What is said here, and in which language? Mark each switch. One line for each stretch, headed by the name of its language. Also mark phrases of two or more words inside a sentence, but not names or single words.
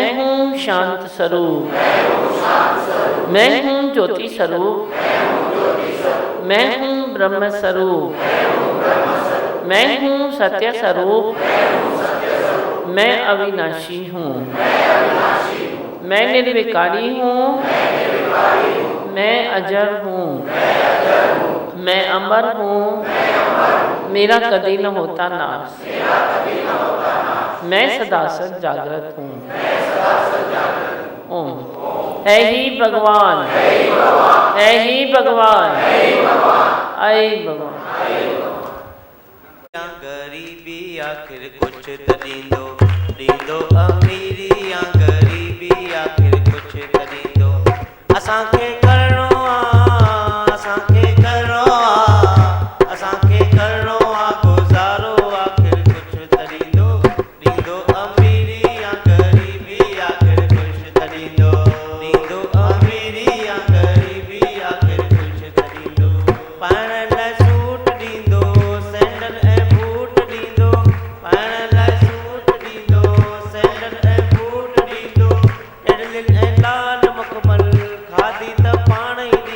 Hindi: हूँ शांत स्वरूप, मैं हूँ ज्योति स्वरूप, मैं हूँ ब्रह्म स्वरूप, मैं हूँ सत्य स्वरूप, मैं अविनाशी हूँ, मैं निर्विकारी हूँ, मैं अजर हूँ, मैं अमर हूँ, मेरा कभी न होता नाश, मैं सदा सद जागृत हूँ। ओम। है ही भगवान, है ही भगवान, ऐ भगवान।
Sindhi: गरीबी आखिर कुछ त ॾींदो, ॾींदो अमीरी या गरीबी आखिर कुछ त ॾींदो। असांखे करिणो आहे, असांखे करिणो आहे, असांखे करिणो आहे गुज़ारो आखिर कुछ त ॾींदो, ॾींदो अमीरी या गरीबी आखिर कुछ त ॾींदो, ॾींदो अमीरी या गरीबी आखिर कुछ त ॾींदो। पाइण लाइ सूट ॾींदो, सैंडल ऐं बूट ॾींदो, पाइण लाइ सूट ॾींदो, सैंडल ऐं बूट ॾींदो। ॾिलिल ऐं लाल मखमल खाधी त पाण